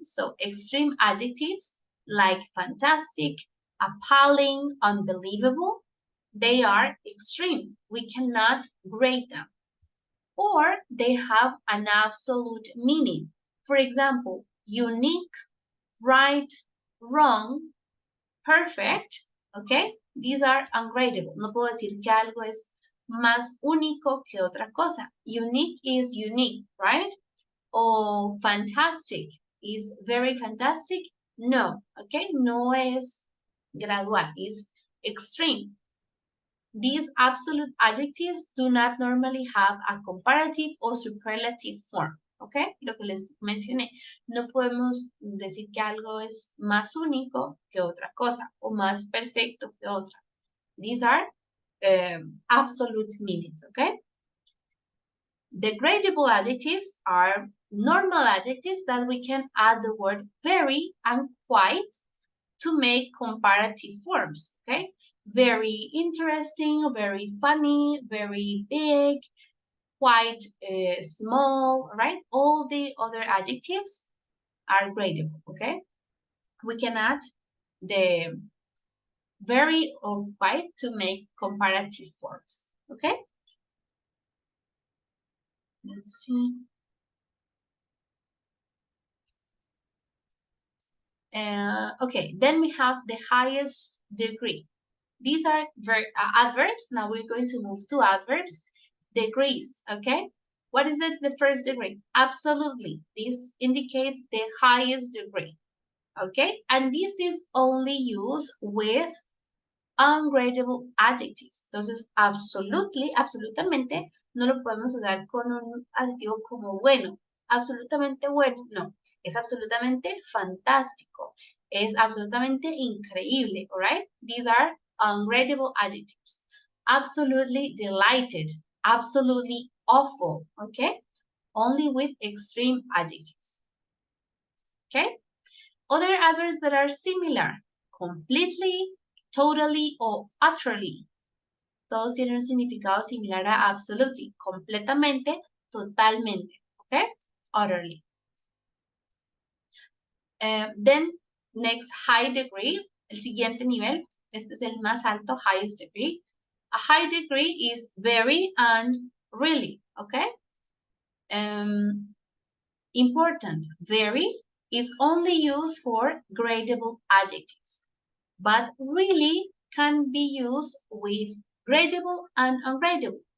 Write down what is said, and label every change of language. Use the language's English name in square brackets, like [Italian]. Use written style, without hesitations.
[English] So extreme adjectives like fantastic, appalling, unbelievable, they are extreme. We cannot grade them. Or they have an absolute meaning. For example, unique, right, wrong, perfect, okay? These are ungradable. [Spanish] No puedo decir que algo es más único que otra cosa. [English] Unique is unique, right? O fantastic is very fantastic. [Spanish] No, okay? No es gradual, [English] is extreme. These absolute adjectives do not normally have a comparative or superlative form, ¿ok? [Spanish] Lo que les mencioné, no podemos decir que algo es más único que otra cosa o más perfecto que otra. [English] These are absolute meanings, ¿ok? The gradable adjectives are normal adjectives that we can add the word very and quite to make comparative forms, okay? Very interesting, very funny, very big, quite small, right? All the other adjectives are gradable, okay? We can add the very or quite to make comparative forms, okay? Let's see. Okay, then we have the highest degree. These are adverbs. Now we're going to move to adverbs. Degrees, okay? What is it, the first degree? Absolutely. This indicates the highest degree, okay? And this is only used with ungradable adjectives. [Spanish] Entonces, absolutamente, no lo podemos usar con un adjetivo como bueno. Absolutamente bueno, no. Es absolutamente fantástico. Es absolutamente increíble, [English] all right? These are ungradable adjectives. Absolutely delighted. Absolutely awful, okay? Only with extreme adjectives. Okay? Other adverbs that are similar. Completely, totally o utterly. [Spanish] Todos tienen un significado similar a absolutely. Completamente, totalmente. Okay? Utterly. [English] Then, next, high degree. [Spanish] El siguiente nivel. Este es el más alto, [English] highest degree. A high degree is very and really. Okay? Important. Very is only used for gradable adjectives, but really can be used with gradable and ungradable.